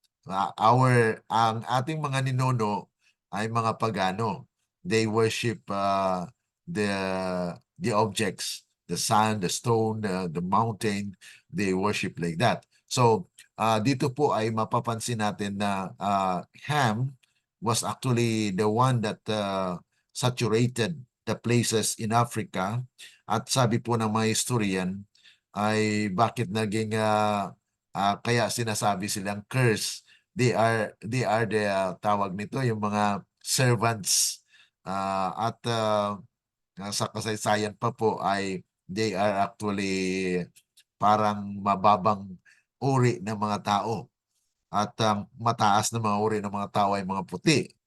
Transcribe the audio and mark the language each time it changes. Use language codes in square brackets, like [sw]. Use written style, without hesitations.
[tl] Ang ating mga ninuno ay mga pagano. [en] They worship the the objects, the sun, the stone, the mountain. They worship like that. So [tl] dito po ay mapapansin natin na [en] Ham was actually the one that saturated the places in Africa. [tl] At sabi po ng mga historian ay bakit naging kaya sinasabi silang curse. [en] They are the [tl] tawag nito yung mga servants at sa kasaysayan pa po ay [en] they are actually [tl] parang mababang uri ng mga tao at mataas na mga uri ng mga tao ay mga puti.